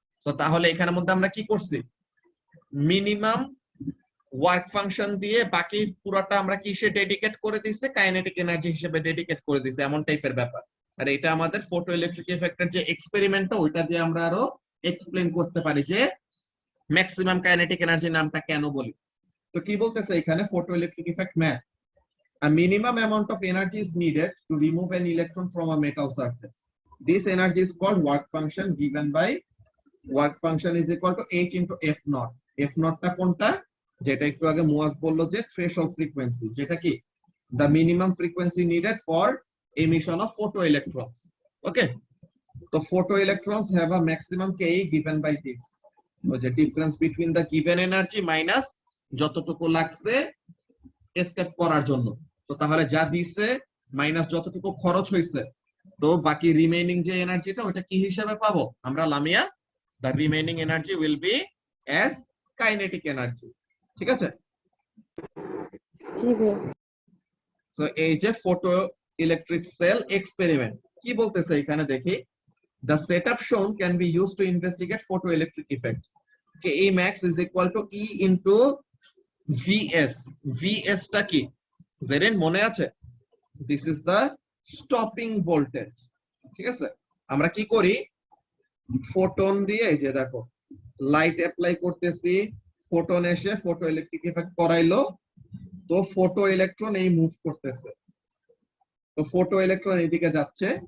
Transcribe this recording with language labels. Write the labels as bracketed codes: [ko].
[bn] তো তাহলে এখানের মধ্যে আমরা কি করছি, মিনিমাম ওয়ার্ক ফাংশন দিয়ে বাকি পুরোটা আমরা কিসে ডেডিকেট করে দিছি, কাইনেটিক এনার্জি হিসেবে ডেডিকেট করে দিছি, এমন টাইপের ব্যাপার। আর এটা আমাদের ফটো ইলেকট্রিক ইফেক্টের যে এক্সপেরিমেন্টটা ওইটা দিয়ে আমরা আরো এক্সপ্লেন করতে পারি যে ম্যাক্সিমাম কাইনেটিক এনার্জি নামটা কেন বলি। তো কি বলতেছে এখানে, photo electric effect math, [en] a minimum amount of energy is needed to remove an electron from a metal surface. This energy is called work function, given by work function is equal to h into f naught. f naught [bn] টা কোনটা, যেটা একটু আগে মুয়াজ বললো যে [en] threshold frequency, [bn] যেটা কি [en] the minimum frequency needed for emission of photoelectrons. Okay, so photoelectrons have a maximum Ke given by this, so the difference between the given energy minus [bn] যতটুকু লাগছে এসকেপ করার জন্য। তো তাহলে যা দিছে মাইনাস যতটুকু খরচ হয়েছে, তো বাকি রিমেইনিং যে এনার্জিটা ওটা কি হিসেবে পাবো আমরা, Lamia, [en] the remaining energy will be as kinetic energy, [bn] ঠিক আছে। জি ভাই। সো এই যে ফটো ইলেকট্রিক সেল এক্সপেরিমেন্ট কি বলতেছে এখানে দেখি, [en] the setup shown can be used to investigate photoelectric effect. Ke max is equal to E into Vs. [bn] Vs টা কি জেরেন মনে আছে, [en] this is the stopping voltage, [bn] ঠিক আছে। আমরা কি করি, ফোটন দিয়ে এই যে দেখো লাইট অ্যাপ্লাই করতেছি, ফোটন এসে ফটো ইলেকট্রিক ইফেক্ট করাইলো, তো ফটো ইলেকট্রন এই মুভ করতেছে, তো ফটো ইলেকট্রন এদিকে যাচ্ছে।